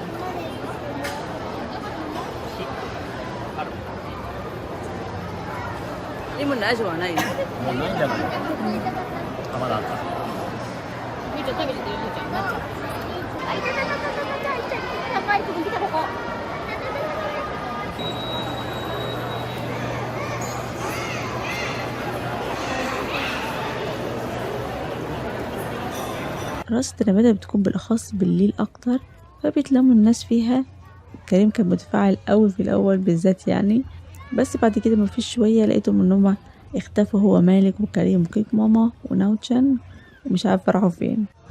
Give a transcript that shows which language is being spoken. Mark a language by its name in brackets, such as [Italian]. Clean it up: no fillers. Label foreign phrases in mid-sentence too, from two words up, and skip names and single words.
[Japanese] レモンの味はないの？もうないんじゃない？あ、まだあった。みーちゃん食べててよ、みーちゃん。なっちゃう。高いとこ来たここ。 [Arabic] رقصة التنباتة بتكون بالأخص بالليل أكتر، فبيتلموا الناس فيها. كريم كان متفاعل قوي في الأول بالذات يعني، بس بعد كده مفيش شوية لقيتهم إن هما اختفوا، هو مالك وكريم وكيك ماما وناوتشان، ومش عارفة راحوا فين.